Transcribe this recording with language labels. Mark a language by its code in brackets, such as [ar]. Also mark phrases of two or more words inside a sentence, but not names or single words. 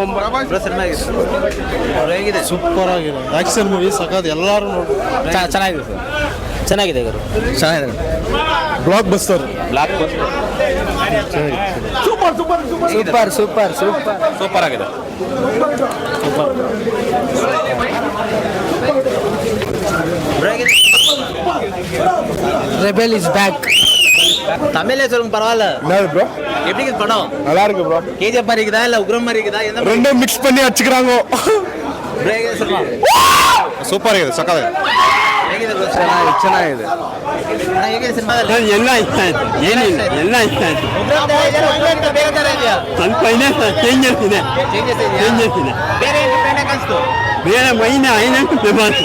[kn] ಹೇಗಿದೆ? ಸೂಪರ್ ಆಗಿದೆ, [en] action movie [kn] ಸಖತ್, ಎಲ್ಲರೂ ನೋಡಿ. ಚೆನ್ನಾಗಿದೆ ಸರ್, ಚೆನ್ನಾಗಿದೆ ಗುರು, ಚೆನ್ನಾಗಿದೆ. ಬ್ಲಾಕ್ ಬಸ್ಟರ್, ಬ್ಲಾಕ್ ಸೂಪರ್ ಸೂಪರ್ ಸೂಪರ್ ಸೂಪರ್ ಸೂಪರ್ ಸೂಪರ್ ಆಗಿದೆ. [en] rebel is back. [ta] தமிழ்ல சொல்லுங்க பரவாயில்ல. என்னது ப்ரோ? எப்படி இருக்கு படம்? நல்லா இருக்கு ப்ரோ. கேஜிஎஃப் மாதிரி இருக்குதா இல்ல உக்ரம் மாதிரி இருக்குதா? எந்த ரெண்டும் மிக்ஸ் பண்ணி வச்சுக்கிறாங்க. பிரேக் சொல்லுங்க. [kn] ಸೂಪರ್ ಆಗಿದೆ, ಸಖತ್ ಹೇಗಿದೆ ಬ್ರೋ? ಚೆನ್ನಾಗಿದೆ. ಹೇಗಿದೆ ಸಿನಿಮಾದಲ್ಲಿ? ಎಲ್ಲ ಇಷ್ಟ ಆಯ್ತು, ಏನಿಲ್ಲ ಎಲ್ಲ ಇಷ್ಟ ಆಯ್ತು. ಉಗ್ರಂ ತರ ಇದೆಯಾ ಉಗ್ರಂ ಬೇರೆ ತರ ಇದೆಯಾ? ಸ್ವಲ್ಪ ಇದೆ, ಚೇಂಜಸ್ ಇದೆ, ಚೇಂಜಸ್ ಇದೆಯಾ? ಚೇಂಜಸ್ ಇದೆ. ಬೇರೆ ಏನು ಡಿಫರೆಂಟ್ ಅನ್ಸ್ತು? ಬೇರೆ ಮೈನ ಐನಂಟು ಫೇಮಸ್.